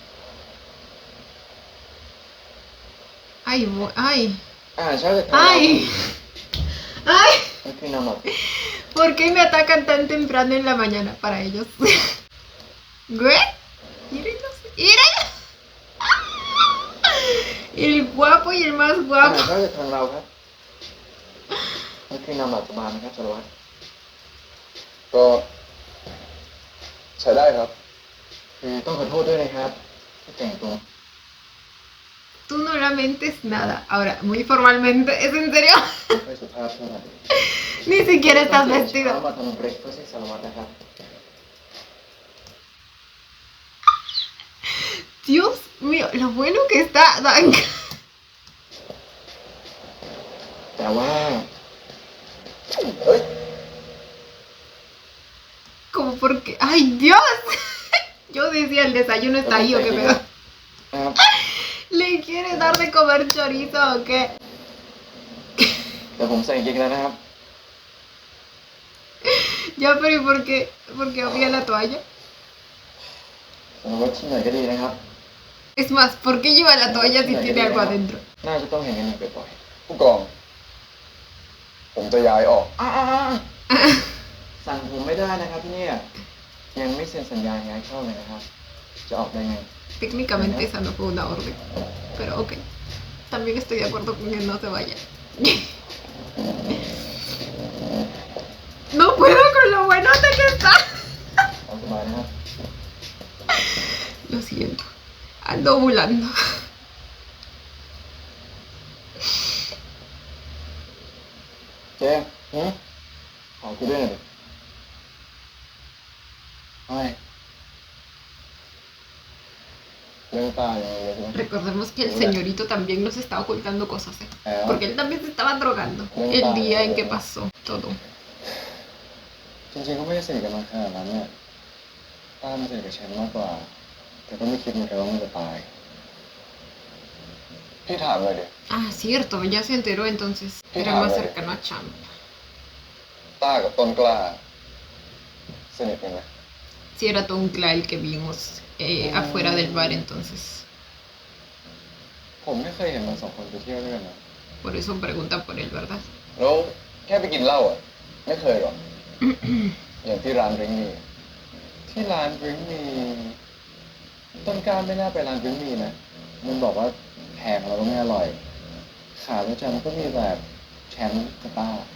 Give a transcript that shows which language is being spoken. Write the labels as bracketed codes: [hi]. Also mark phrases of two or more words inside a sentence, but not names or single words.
[es] Ay, ay, [th] ใช่เลย [es] ay, ay. [th] มันคือนำแบบ [es] ¿Por qué me atacan tan temprano en la mañana para ellos? Güey, mírenlos, mírenlos. El guapo y el más [th] ใช่ [es] guapo. [th] เลยทางเราครับมันคือนำแบบสบายนะครับสารวัตรก็ใช้ได้ครับ คือต้องขอโทษด้วยนะครับที่แต่งตัว [es] Tú no lamentes nada. Ahora, muy formalmente, ¿es en serio? [th] ไม่สุภาพเท่าไหร่ [es] Ni siquiera estás [th] เช้า [es] vestido. [th] มาทำเบรกเพื่อให้สารวัตรนะครับ [es] Dios mío, lo bueno que está Dan. [th] แต่ว่าเฮ้ย [es] Como porque. ¡Ay, Dios! Yo decía, el desayuno está ahí o qué pedo. [th] นะครับ [es] ¿Le quiere dar de comer chorizo o qué? [th] เดี๋ยวผมใส่กางเกงแล้วนะครับ [es] Ya, pero ¿y por qué obvia la toalla? [th] สำหรับว่าที่ไหนก็ดีนะครับ [es] Es más, ¿por qué lleva la toalla si tiene algo adentro? [th] น่าจะต้องเห็นกันอีกบ่อยๆผู้กอง ผมจะย้ายออกสั่งผมไม่ได้นะครับที่เนี่ยยังไม่เซ็นสัญญาย้ายเข้าเลยนะครับ จะออกได้ไง [es] Técnicamente esa no fue una orden, pero ok. También estoy de acuerdo con que no se vaya. No puedo con lo buenote que está. [th] เอาสบายนะครับ [es] Lo siento. Ando ovulando. [th] เจ๊ขอกูด้วยหน่อยดิไม่เรื่องตาอย่างเดียวใช่ไหม [es] Recordemos que el señorito también nos está ocultando cosas, ¿eh? Ah. Porque él también se estaba drogando el día en que pasó todo. [th] จริงๆก็ไม่ได้สนิทกันมาขนาดนั้นเนี่ยตามันสนิทกับฉันมากกว่า แต่ก็ไม่คิดเหมือนกันว่ามันจะตาย พี่ถามเลยดิ [es] Ah, cierto, ya se enteró entonces. Era más cercano a Champ. [th] ต้ากับต้นกล้าสนิทกันไหม [es] Si era Tonkla el que vimos afuera del bar entonces. [th] ผมไม่เคยเห็นมันสองคนไปเที่ยวด้วยกันนะ [es] Por eso pregunta por él, ¿verdad? [th] แล้วแค่ไปกินเหล้าอ่ะ ไม่เคยหรอก อย่างที่ร้านดริงก์มีที่ร้านดริงก์มีต้นกล้าไม่น่าไปร้านดริงก์มีนะ มันบอกว่าแพงแล้วก็ไม่อร่อย ขาประจำก็มีแบบแชมป์กับต้า